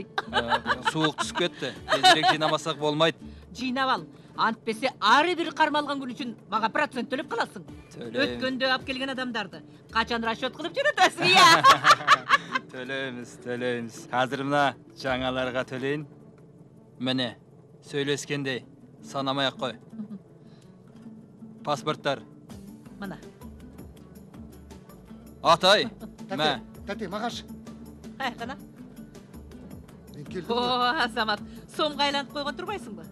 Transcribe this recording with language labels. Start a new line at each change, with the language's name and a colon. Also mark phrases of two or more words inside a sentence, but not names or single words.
Kyrgyz: Суук түшүп кетти. Тезирээк жыйнамасак болмойт. Жыйнап ал. Антпесе ары бир кармалган күн үчүн мага процент төлөп каласың. Өткөндө алып келген адамдарды качан расчет кылып жөнөтөсүң, я? Төлөймүз. Азыр мына жаңаларга төлөйүн.
Kazakh: Міне, сөйлескендей, санамай ақ қой. Паспорттар.
Kyrgyz: Мына.
Kazakh: Атай, мә. Тәте, мағаш. Қана. Мен келдім. О, Азамат, сомға айланып қойған тұрмайсың ба?